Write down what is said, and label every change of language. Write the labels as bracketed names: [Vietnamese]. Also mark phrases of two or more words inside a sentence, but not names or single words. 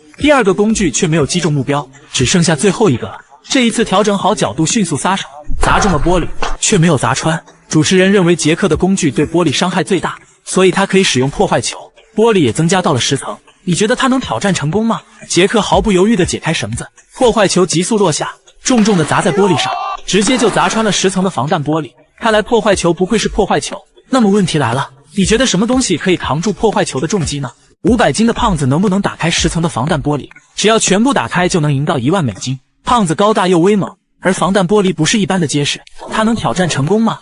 [Chinese] 第2個工具卻沒有擊中目標，只剩下最後一個了。這一次調整好角度，迅速撒手，砸中了玻璃，卻沒有砸穿。主持人認為傑克的工具對玻璃傷害最大，所以他可以使用破壞球，玻璃也增加到了10層。你覺得他能挑戰成功嗎？傑克毫不猶豫地解開繩子，破壞球急速落下，重重地砸在玻璃上，直接就砸穿了10層的防彈玻璃。看來破壞球不愧是破壞球。那麼問題來了，你覺得什麼東西可以扛住破壞球的重擊呢？500斤的胖子能不能打開10層的防彈玻璃？只要全部打開就能贏到1萬美金。胖子高大又威猛，而防彈玻璃不是一般的結實，他能挑戰成功嗎？